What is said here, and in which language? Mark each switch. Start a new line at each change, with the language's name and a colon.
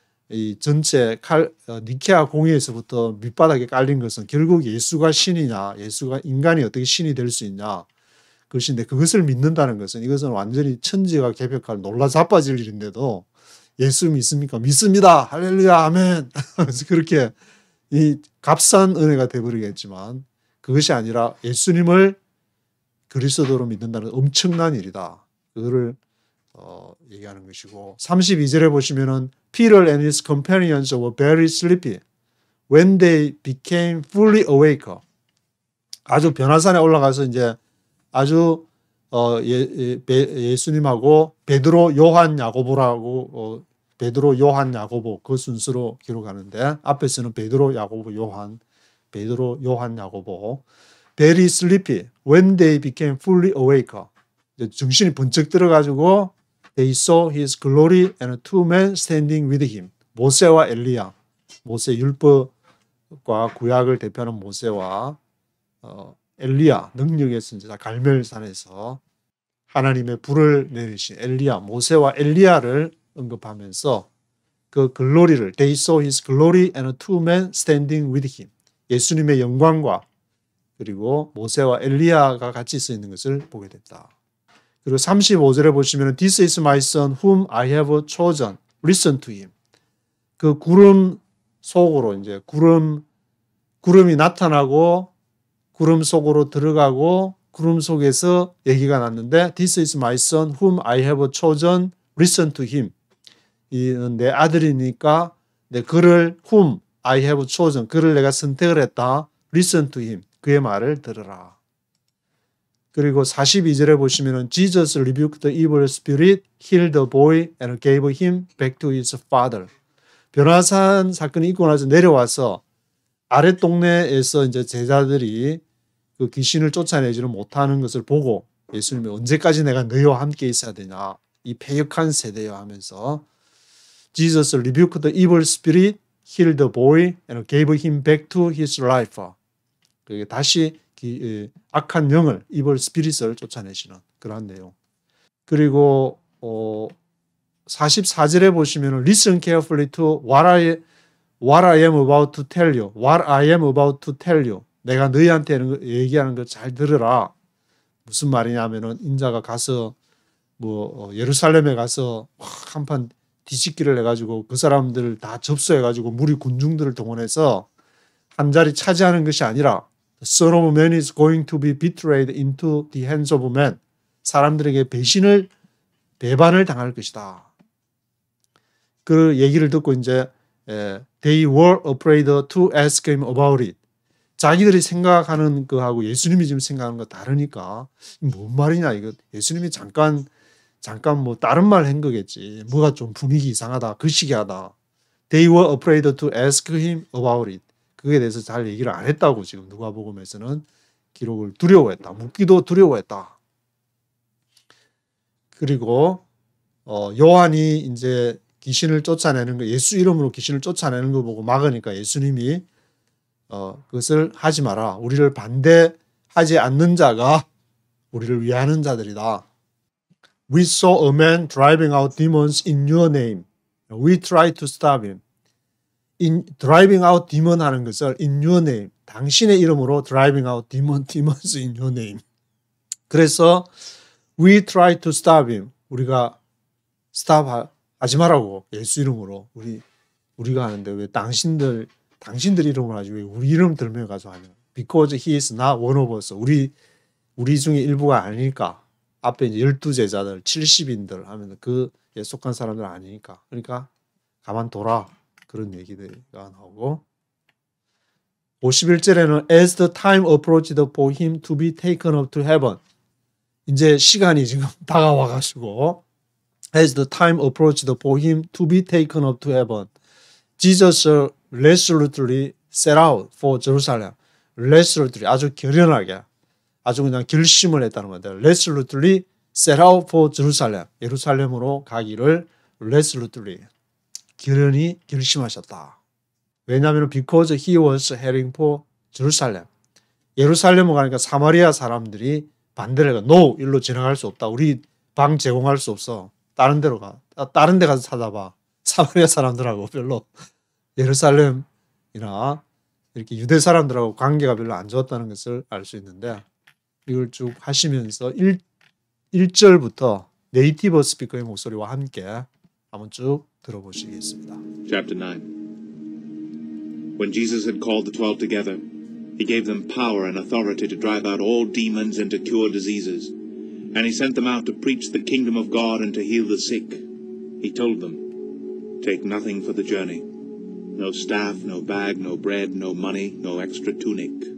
Korean: 이 전체 니케아 공회에서부터 밑바닥에 깔린 것은 결국 예수가 신이냐, 예수가 인간이 어떻게 신이 될 수 있냐 그것인데 그것을 믿는다는 것은 이것은 완전히 천지가 개벽할 놀라 자빠질 일인데도 예수 믿습니까? 믿습니다. 할렐루야, 아멘. 그래서 그렇게 이 값싼 은혜가 되어버리겠지만 그것이 아니라 예수님을 그리스도로 믿는다는 엄청난 일이다. 그거를 얘기하는 것이고 32절에 보시면은
English: Peter and his companions were very sleepy when they became fully awake.
Korean: 아주 변화산에 올라가서 이제 아주 예수님하고 베드로, 요한, 야고보라고 베드로, 요한, 야고보 그 순서로 기록하는데 앞에서는 베드로, 야고보, 요한, 베드로, 요한, 야고보.
English: Very sleepy when they became fully awake.
Korean: 정신이 번쩍 들어가지고
English: They saw his glory and two men standing with him.
Korean: 모세와 엘리야. 모세 율법과 구약을 대표하는 모세와 엘리야, 능력의 선지자 갈멜산에서 하나님의 불을 내리신 엘리야, 모세와 엘리야를 언급하면서 그 글로리를
English: They saw his glory and two men standing with him.
Korean: 예수님의 영광과 그리고 모세와 엘리야가 같이 서 있는 것을 보게 됐다. 그리고 35절에 보시면
English: This is my son whom I have chosen. Listen to him.
Korean: 그 구름 속으로 이제 구름이 나타나고 구름 속으로 들어가고 구름 속에서 얘기가 났는데
English: This is my son whom I have chosen. Listen to him.
Korean: 이는 내 아들이니까 내 그를
English: whom I have chosen.
Korean: 그를 내가 선택을 했다.
English: Listen to him.
Korean: 그의 말을 들으라. 그리고 42절에 보시면은
English: Jesus rebuked the evil spirit, healed the boy and gave him back to his father.
Korean: 변화산 사건이 있고 나서 내려와서 아랫 동네에서 이제 제자들이 그 귀신을 쫓아내지는 못하는 것을 보고 예수님이 언제까지 내가 너희와 함께 있어야 되냐 이 패역한 세대여 하면서
English: Jesus rebuked the evil spirit, healed the boy and gave him back to his life.
Korean: 그게 다시 악한 영을
English: evil spirit
Korean: 을 쫓아내시는 그러한 내용.
English: 그리고 44절에 보시면 Listen carefully to what I am about to tell you. What I am about to tell you.
Korean: 내가 너희한테 얘기하는 거 잘 들으라. 무슨 말이냐면은 인자가 가서 예루살렘에 가서 한판 뒤집기를 해가지고 그 사람들을 다 접수해가지고 무리 군중들을 동원해서 한 자리 차지하는 것이 아니라
English: The Son of Man is going to be betrayed into the hands of men.
Korean: 사람들에게 배반을 당할 것이다. 그 얘기를 듣고 이제
English: They were afraid to ask him about it.
Korean: 자기들이 생각하는 거하고 예수님이 지금 생각하는 거 다르니까 뭔 말이냐 이거 예수님이 잠깐 뭐 다른 말 한 거겠지. 뭐가 좀 분위기 이상하다. 거시기하다.
English: They were afraid to ask him about it.
Korean: 그에 대해서 잘 얘기를 안 했다고 지금 누가복음에서는 기록을 두려워했다. 묻기도 두려워했다. 그리고 요한이 이제 귀신을 쫓아내는 거, 예수 이름으로 귀신을 쫓아내는 거 보고 막으니까 예수님이 그것을 하지 마라. 우리를 반대하지 않는 자가 우리를 위하는 자들이다.
English: We saw a man driving out demons in your name. We tried to stop him. In driving out demon
Korean: 하는 것을
English: in your name,
Korean: 당신의 이름으로
English: driving out demons in your name.
Korean: 그래서
English: we tried to stop him.
Korean: 우리가 stop 하지 말라고 예수 이름으로 우리가 하는데 왜 당신들 이름을 하지 왜 우리 이름 들며 가서 하냐?
English: Because he is not one of us.
Korean: 우리 중에 일부가 아니니까. 앞에 이제 12제자들 70인들 하면 그에 속한 사람들 아니니까. 그러니까 가만둬라. 그런 얘기가 나오고 51절에는
English: As the time approached for him to be taken up to heaven.
Korean: 이제 시간이 지금 다가와가지고
English: As the time approached for him to be taken up to heaven. Jesus resolutely set out for Jerusalem.
Korean: resolutely 아주 결연하게 아주 그냥 결심을 했다는 건데
English: resolutely set out for Jerusalem.
Korean: 예루살렘으로 가기를 resolutely 결연히 결심하셨다. 왜냐하면
English: because he was heading for Jerusalem.
Korean: 예루살렘으로 가니까 사마리아 사람들이 반대를 해가 no, 일로 지나갈 수 없다. 우리 방 제공할 수 없어. 다른 데로 가. 다른 데 가서 찾아봐. 사마리아 사람들하고 별로 예루살렘이나 이렇게 유대 사람들하고 관계가 별로 안 좋았다는 것을 알 수 있는데 이걸 쭉 하시면서 1절부터 네이티브 스피커의 목소리와 함께 한번 쭉 들어보시겠습니다.
English: Chapter 9. When Jesus had called the 12 together, he gave them power and authority to drive out all demons and to cure diseases. And he sent them out to preach the kingdom of God and to heal the sick. He told them, take nothing for the journey. No staff, no bag, no bread, no money, no extra tunic.